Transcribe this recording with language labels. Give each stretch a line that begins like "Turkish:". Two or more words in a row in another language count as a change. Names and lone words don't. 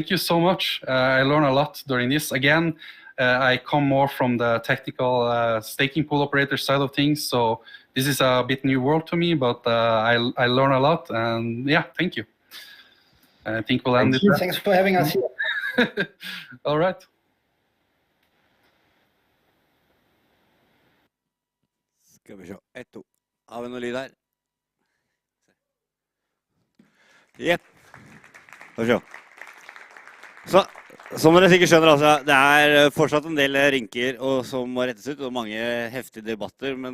English: I learned a lot during this. Again, I come more from the technical staking pool operator side of things, so this is a bit new world to me, but I learn a lot, and yeah, thank you. I think we'll end it there. Thanks for having us here. All right.
Norwegian: Skal vi se. 1, 2. Har vi noe lyd her? Jepp. Skal vi se. Så, som dere sikkert skjønner, altså, det fortsatt en del rynker som må rettes ut, og mange heftige debatter, men